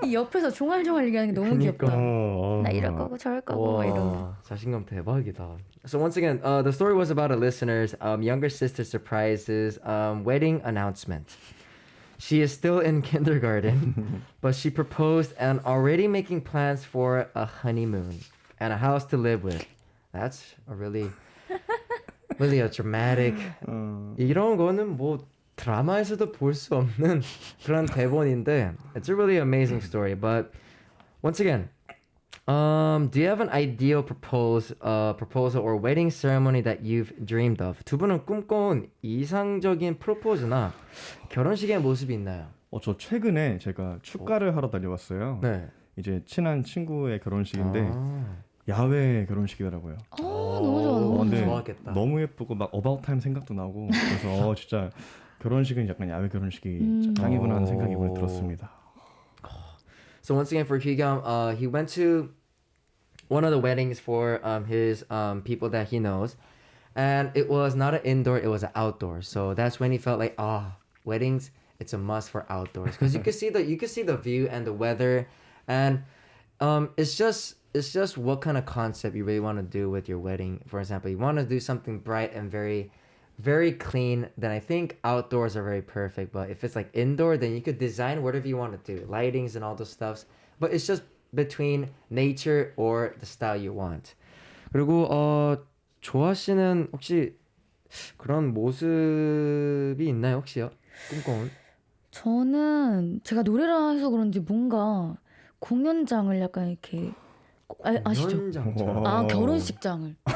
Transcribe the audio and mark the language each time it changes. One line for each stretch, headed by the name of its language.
Korean: 이 옆에서 종알종알 얘기하는 게 너무 귀엽다. 나 이럴 거고 저럴 거고 막 이런. 자신감 대박이다.
English: So once again, the story was about a listener's younger sister surprises wedding announcement. She is still in kindergarten, but she proposed and already making plans for a honeymoon and a house to live with. That's a really a dramatic.
Korean: 이런 거는 뭐 드라마에서도 볼 수 없는 그런 대본인데
English: it's a really amazing story. But once again, do you have an ideal proposal or wedding ceremony that you've dreamed of?
Korean: 두 분은 꿈꿔온 이상적인 프로포즈나 결혼식의 모습이 있나요? 저 최근에 제가 축가를 하러 다녀왔어요. 네. 이제 친한 친구의 결혼식인데 야외 결혼식이더라고요. 너무 좋아. 너무 좋아. 좋았겠다. 너무 예쁘고 막 어바웃 타임 생각도 나고 그래서 진짜 결혼식은 약간 야외 결혼식이 짱이구나 하는 생각이 오늘 들었습니다.
English: So once again for Hyugam, he went to one of the weddings for his people that he knows, and it was not an indoor, it was an outdoor. So that's when he felt like weddings, it's a must for outdoors because you could see the view and the weather, and it's just what kind of concept you really want to do with your wedding. For example, you want to do something bright and very, very clean, then I think outdoors are very perfect. But if it's like indoor, then you could design whatever you want to do, lightings and all those stuffs. But it's just between nature or the style you want.
Korean: 그리고 조아 씨는 혹시 그런 모습이 있나요, 혹시요? 꿈꿔온? 저는 제가 노래를 해서 그런지 뭔가 공연장을 약간 이렇게 아시죠? 공연장처럼. 아, 결혼식장을.